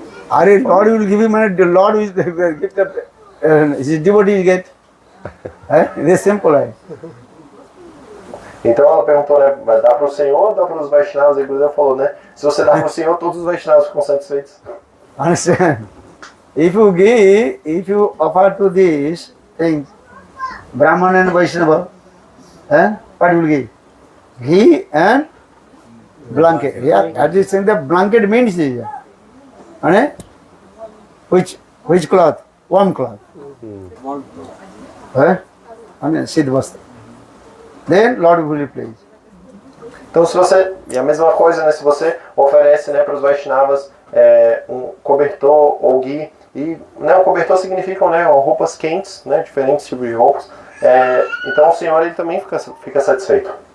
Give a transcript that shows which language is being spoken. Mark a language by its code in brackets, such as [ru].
[en] Are Lord will give him money, the Lord will give his devotee get. It is simple. [pt] Então ela perguntou, né, vai dar para o Senhor ou dá para os Vaishnavas? E o Gurudev falou, né, se você dá para o Senhor, todos os Vaishnavas ficam satisfeitos. [en] Understand? If you offer to these things, Brahman and Vaishnava, what will give? Ghee and blanket. Yeah, that is saying the blanket means which cloth? Warm cloth. Siddha Vastra. Then Lord will be pleased. [pt] Então se você, e a mesma coisa, né, se você oferece, né, para os Vaishnavas um cobertor ou ghee, e né, o cobertor significam, né, roupas quentes, né, diferentes tipos de roupas, então o Senhor ele também fica satisfeito.